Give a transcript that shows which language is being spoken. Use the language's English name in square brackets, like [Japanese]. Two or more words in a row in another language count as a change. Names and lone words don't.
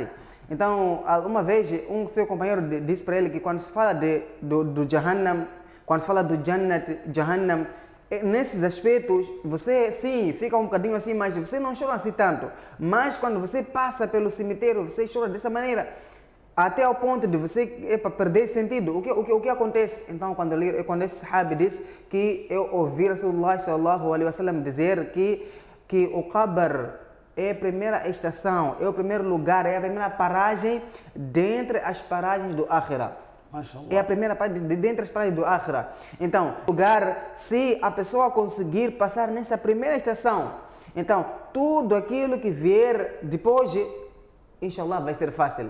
[Portuguese] Então, uma vez, um seu companheiro disse para ele que quando se fala do Jahannam, quando se fala do Jannat, Jahannam, nesses aspectos, você sim, fica um bocadinho assim, mas você não chora assim tanto. Mas quando você passa pelo cemitério, você chora dessa maneira, até ao ponto de você perder sentido. O que acontece? Então, quando esse sahabi disse que eu ouvi [Arabic] رسول الله صلى الله عليه وسلم [Portuguese] dizer que o Qabr é a primeira estação, é o primeiro lugar, é a primeira paragem dentre as paragens do Akhira. É a primeira paragem dentre as paragens do Akhira. Então, lugar, se a pessoa conseguir passar nessa primeira estação, então tudo aquilo que vier depois, inshallah, vai ser fácil.